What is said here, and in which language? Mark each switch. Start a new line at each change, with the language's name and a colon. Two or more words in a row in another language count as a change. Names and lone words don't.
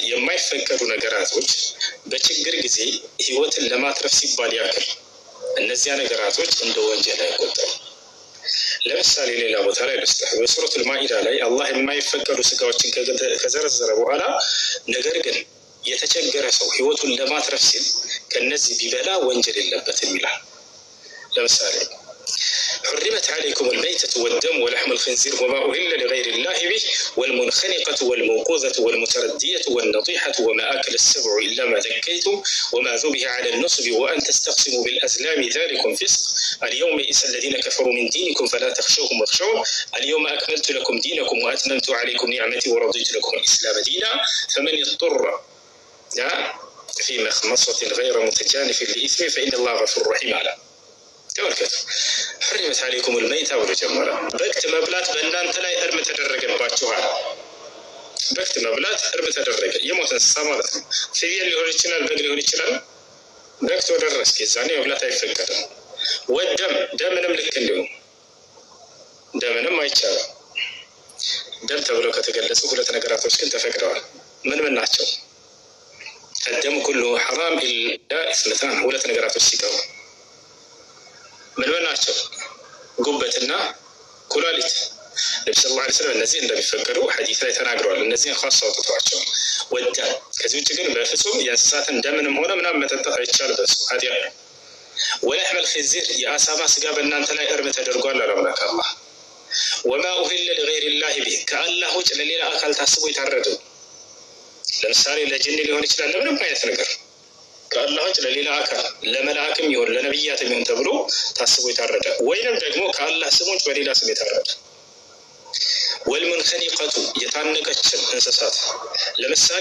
Amharic: የማይፈቀዱ ነገራቶች በችግር ጊዜ ህይወትን ለማትረፍ ሲባል ያክል እነዚያ ነገራቶች እንደ ወንጀል አይቆጠሩም። ለምሳሌ ሌላ ቦታ ላይ ልስጥህ። በሱረቱል ማኢዳ ላይ አላህ የማይፈቀዱ ስጋዎችን ከዘረዘረ በኋላ ነገር ግን የተቸገረ ሰው ህይወቱን ለማትረፍ ሲል ከነዚህ ቢበላ ወንጀል የለበትም ይላል። ለምሳሌ
Arabic: حرمت عليكم الميتة والدم ولحم الخنزير وما أهل لغير الله به والمنخنقة والموقوذة والمتردية والنطيحة وما أكل السبع إلا ما ذكيتم وما ذبح على النصب وأن تستقسموا بالأزلام ذلكم فسق اليوم يئس الذين كفروا من دينكم فلا تخشوهم واخشون اليوم أكملت لكم دينكم وأتممت عليكم نعمتي ورضيت لكم الإسلام دينا فمن اضطر في مخمصة غير متجانف لإثم فإن الله غفور رحيم على
Amharic: ተመልከቱ።
Arabic: حرمت عليكم الميتة
Amharic: ብሎ ጀመረ። በክት መብላት በእናንተ ላይ እርም ተደረገባችኋል። በክት መብላት እርም ተደረገ። የሞተ እንስሳ ማለት ነው። ፍየል ሊሆን ይችላል፣ በግ ሊሆን ይችላል። በክት ወደረስ የዛኔ መብላት አይፈቀድም። ወደም ደምንም ልክ እንዲሁ ደምንም አይቻልም። ደም ተብለው ከተገለጹ ሁለት ነገራቶች ግን ተፈቅደዋል። ምን ምን ናቸው?
Arabic: الدم كله حرام إلا اثنتان
Amharic: ሁለት ነገራቶች ሲቀሩ ምን ናቸው? ጉበትና ኩላሊት። ነብዩ
Arabic: صلى الله عليه وسلم
Amharic: እነዚህ እንደሚፈቀዱ ሐዲስ ላይ ተናግረዋል። እነዚህን ኻስ አውጥቷቸው ወዳ ከዚህ ውጭ ግን በፍጹም የእንስሳትን ደምንም ሆነ ምናምን መጠጣት አይቻልም። በሱ ኃጢአት ነው። ወለሕመ الخنزير የአሳማ ስጋ በእናንተ ላይ እርም ተደርጓል አለ አምላክ አላህ። ወማ
Arabic: أهل لغير الله به
Amharic: ከአላህ ውጭ ለሌላ አካል ታስቦ የታረደ ለምሳሌ ለጅን ሊሆን ይችላል፣ ለምንም አይነት ነገር ከአላህ ውጭ ለሌላ አካል ለመላእክም ይሁን ለነብያትም ይሁን ተብሎ ታስቦ የታረደ ወይንም ደግሞ ከአላህ ስሞች በሌላ ስም የታረደ። ወልሙንኸኒቀቱ የታነቀችን እንስሳት ለምሳሌ